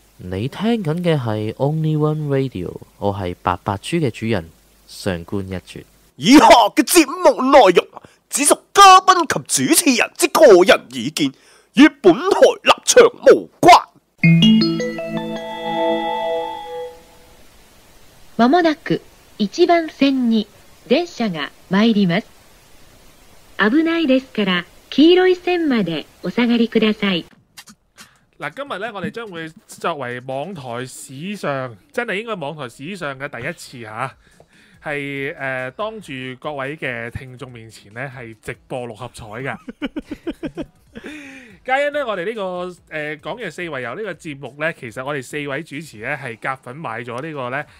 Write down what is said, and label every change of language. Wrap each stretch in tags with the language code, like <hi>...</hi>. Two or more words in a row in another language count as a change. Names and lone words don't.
<yue>你聽緊嘅係 Only One Radio，我係白白豬嘅主人上官一絕。以下嘅節目內容只屬嘉賓及主持人之個人意見，與本台立場無關。</yue> <ja>まもなく1番線に電車が参ります。危ないですから黄色い線までお下がりください。</ja> <yue>嗱，今日咧，我哋將會作為網台史上真係應該網台史上嘅第一次嚇，係當住各位嘅聽眾面前咧，係直播六合彩嘅。皆因咧，我哋呢個講嘅四圍遊呢個節目咧，其實我哋四位主持咧係夾粉買咗呢個咧。</yue>